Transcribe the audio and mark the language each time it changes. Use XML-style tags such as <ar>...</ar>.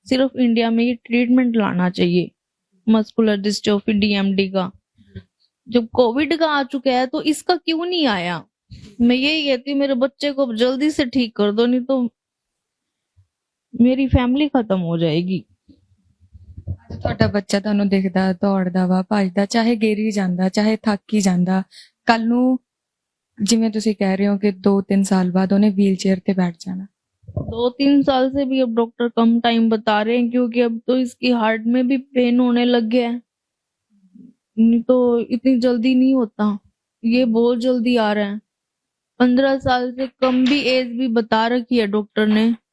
<hi>सिर्फ इंडिया में ये ट्रीटमेंट लाना चाहिए मस्कुलर डिस्ट्रोफी डीएमडी का। जब कोविड का आ चुका है तो इसका क्यों नहीं आया? मैं यही कहती हूँ मेरे बच्चे को जल्दी से ठीक कर दो, नहीं तो मेरी फैमिली खत्म हो जाएगी।</hi> <pa>ਅੱਜ ਤੁਹਾਡਾ ਬੱਚਾ ਤੁਹਾਨੂੰ ਦਿਖਦਾ, ਦੌੜਦਾ ਵਾ, ਭੱਜਦਾ, ਚਾਹੇ ਗੇਰੀ ਜਾਂਦਾ, ਚਾਹੇ ਥੱਕ ਹੀ ਜਾਂਦਾ, ਕੱਲ ਨੂੰ ਜਿਵੇਂ ਤੁਸੀਂ ਕਹਿ ਰਹੇ ਹੋ ਕਿ 2-3 ਸਾਲ ਬਾਅਦ ਉਹਨੇ ਵੀਲ ਚੇयर ਤੇ ਬੈਠ जाना।</pa> <hi>2-3 साल से भी अब डॉक्टर कम टाइम बता रहे हैं, क्योंकि अब तो इसकी हार्ट में भी पेन होने लग गया है। नहीं तो इतनी जल्दी नहीं होता, ये बहुत जल्दी आ रहा है। 15 साल से कम भी एज भी बता रखी है डॉक्टर ने।</hi>